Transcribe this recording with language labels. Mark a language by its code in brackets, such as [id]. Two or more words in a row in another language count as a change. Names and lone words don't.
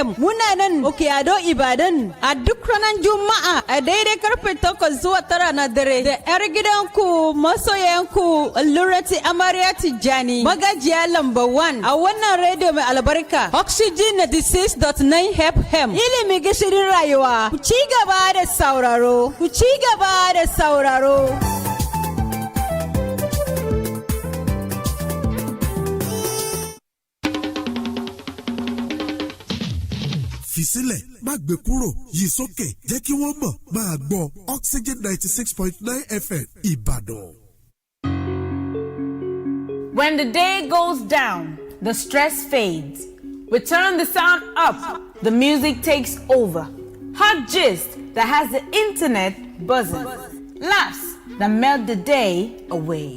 [ha] Muna nan Okiyado Ibadan a duk ranar Juma'a a daidai karfe 8 zuwa 9 na dare da 'yar gidanku masoyanku Lurati Amarya Tijjani magajiya lamba 1 a wannan rediyo mai albarka Oxygen 96.9 FM. Ilimi gishirin rayuwa. Ku ci gaba da sauraro. Ku ci gaba da sauraro. [yo] Fisílẹ̀ má gbé kúrò yí sókè jẹ́ kí wọ́n mọ̀ máa gbọ́ Oxygen 96.9 FM Ìbàdàn. [en] When the day goes down, the stress fades. We turn the sound up, the music takes over. Hot gist that has the internet buzzing. Laughs that melt the day away.